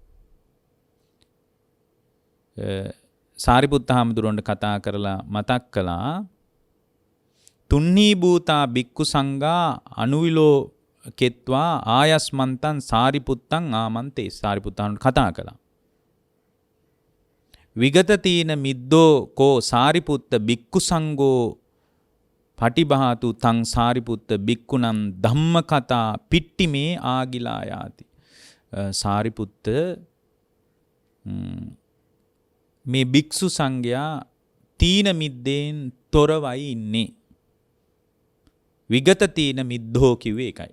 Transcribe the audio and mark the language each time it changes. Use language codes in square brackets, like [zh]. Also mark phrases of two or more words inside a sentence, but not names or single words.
[si] සාරිපුත්ත හාමුදුරන්ට කතා කරලා මතක් කළා [pi] තුන්නී භූතා බික්කු සංඝා අනුවිලෝ කෙත්වා ආයස්මන්තං සාරිපුත්තං ආමන්තේ. [si] සාරිපුත්ත හාමුදුරන්ට කතා කළා. [pi] විගත තීන මිද්දෝ කෝ සාරිපුත්ත බික්කු සංඝෝ පටිභාතු තං සාරිපුත්ත බික්කුනම් ධම්ම කතා පිට්ටිමේ ආගිලා යාති. [si] සාරිපුත්ත මේ භික්ෂු සංඝයා තීන මිද්දෙන් තොරවයි ඉන්නේ. [pi] විගත තීන මිද්දෝ [si] කිව්වේ ඒකයි.